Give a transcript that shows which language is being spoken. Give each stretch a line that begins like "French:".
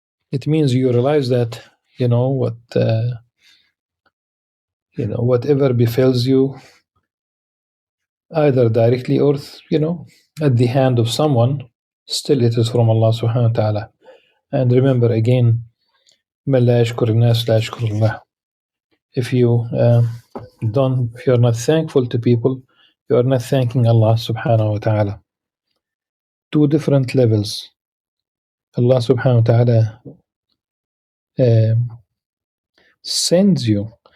English: It means you realize that whatever befalls you, either directly or at the hand of someone, still it is from Allah subhanahu wa ta'ala. And remember again,
Arabic: من لا يشكر الناس لا يشكر الله.
English: If you're not thankful to people, you are not thanking Allah subhanahu wa ta'ala. Two different levels. Allah subhanahu wa ta'ala sends you.